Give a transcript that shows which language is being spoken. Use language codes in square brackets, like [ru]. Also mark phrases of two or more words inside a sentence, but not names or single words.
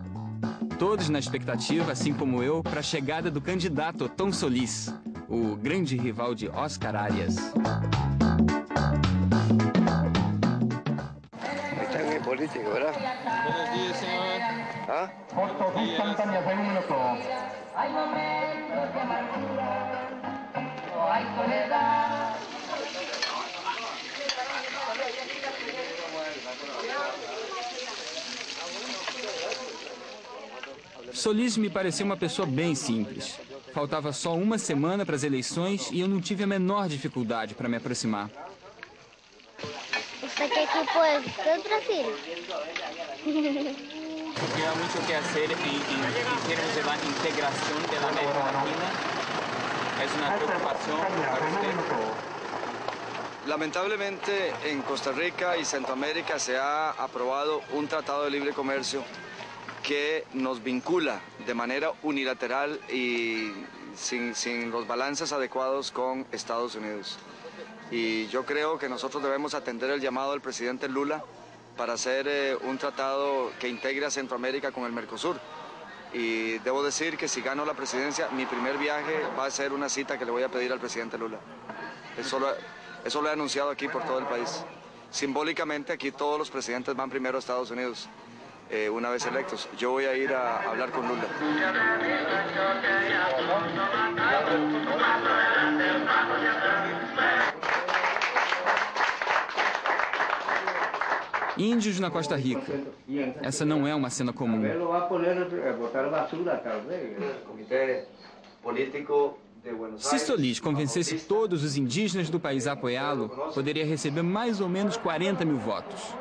[pt] Todos na expectativa, assim como eu, para a chegada do candidato Otón Solís, o grande rival de Oscar Arias. [es] Está en política, ¿verdad? Buenos días, señor. ¿Ah? Foto instantánea de 1 minuto. Hay momentos de amargura, no hay soledad. [pt] Solís me pareceu uma pessoa bem simples. Faltava só uma semana para as eleições e eu não tive a menor dificuldade para me aproximar. [es] ¿Usted qué equipo es? ¿Del Brasil? [pt] Porque há muito o que fazer em termos de integração da América Latina. É uma preocupação para você? [es] Lamentablemente, en Costa Rica y Centroamérica se ha aprobado un tratado de libre comercio que nos vincula de manera unilateral y sin los balances adecuados con Estados Unidos. Y yo creo que nosotros debemos atender el llamado del presidente Lula para hacer un tratado que integre a Centroamérica con el Mercosur. Y debo decir que si gano la presidencia, mi primer viaje va a ser una cita que le voy a pedir al presidente Lula. Eso lo he anunciado aquí por todo el país. Simbólicamente aquí todos los presidentes van primero a Estados Unidos. Una vez electos, yo voy a ir a hablar con Lula. [pt] Índios na Costa Rica. Essa não é uma cena comum. Se Solís convencesse todos os indígenas do país a apoiá-lo, poderia receber mais ou menos 40 mil votos.